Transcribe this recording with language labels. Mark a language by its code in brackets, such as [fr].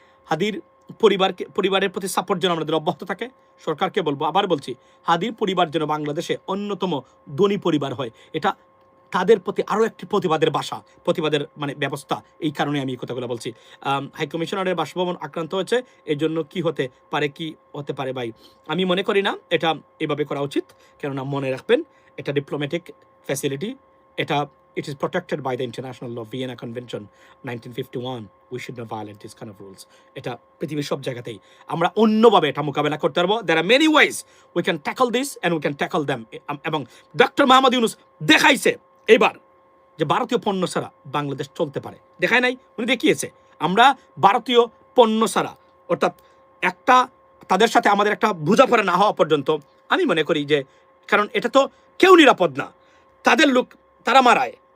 [bn] হাদির পরিবারের প্রতি সাপোর্ট যেন আমাদের অব্যাহত থাকে। সরকারকে বলবো, আবার বলছি, হাদির পরিবার যেন বাংলাদেশে অন্যতম ধনী পরিবার হয়। এটা তাদের প্রতি আরও একটি প্রতিবাদের ভাষা, প্রতিবাদের মানে ব্যবস্থা। এই কারণে আমি এই কথাগুলো বলছি। হাইকমিশনারের বাসভবন আক্রান্ত হয়েছে, এই জন্য কি হতে পারে ভাই, আমি মনে করি না এটা এভাবে করা উচিত। কেননা মনে রাখবেন, এটা diplomatic facility, [en] it is protected by the international law, Vienna Convention 1951. We should not violate these kind of rules. [bn] এটা পৃথিবীর সব জায়গাতেই আমরা অন্যভাবে এটা মোকাবেলা করতে পারবো। [en] There are many ways we can tackle this and we can tackle them. [bn] এবং ডক্টর মোহাম্মদ ইউনূস দেখাইছে এবার যে ভারতীয় পণ্য ছাড়া বাংলাদেশ চলতে পারে। দেখায় নাই, উনি দেখিয়েছে। আমরা ভারতীয় পণ্য ছাড়া, অর্থাৎ তাদের সাথে আমাদের একটা বোঝাপড়া না হওয়া পর্যন্ত আমি মনে করি যে, কারণ এটা তো কেউ নিরাপদ না, তাদের লোক তারা মারায়।